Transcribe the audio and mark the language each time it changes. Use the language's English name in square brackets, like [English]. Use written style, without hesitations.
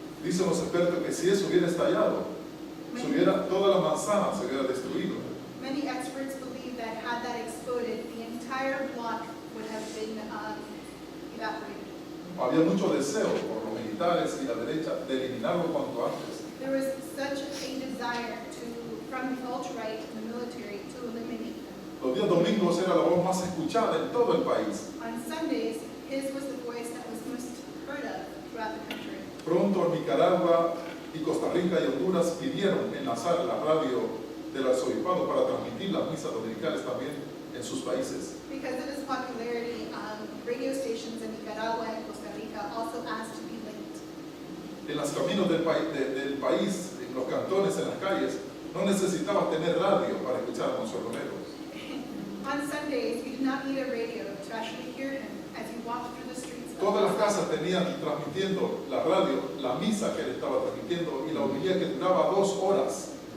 [Spanish] Dicen los expertos que si eso hubiera estallado, toda la manzana se hubiera destruido. [English] Many experts believe that had that exploded, the entire block would have been evaporated. [Spanish] Había mucho deseo por los militares y la derecha de eliminarlo cuanto antes. [English] There was such a desire from the alt-right and the military to eliminate them. [Spanish] Los días domingos era la voz más escuchada en todo el país. [English] On Sundays, his was the voice that was most heard of throughout the country. [Spanish] Pronto Nicaragua y Costa Rica y Honduras pidieron enlazar la radio del arzobispado para transmitir las misas dominicales también en sus países. [English] Because of his popularity, radio stations in Nicaragua and Costa Rica also asked to be linked. [Spanish] En los caminos del país, en los cantones, en las calles, no necesitabas tener radio para escuchar a Monseñor Romero. [English] On Sundays, you did not need a radio to actually hear him as you walked through the streets. of [Spanish] Todas las [English] Nicaragua. [Spanish] casas tenían transmitiendo la radio, la misa que él estaba transmitiendo y la homilía que duraba 2 horas.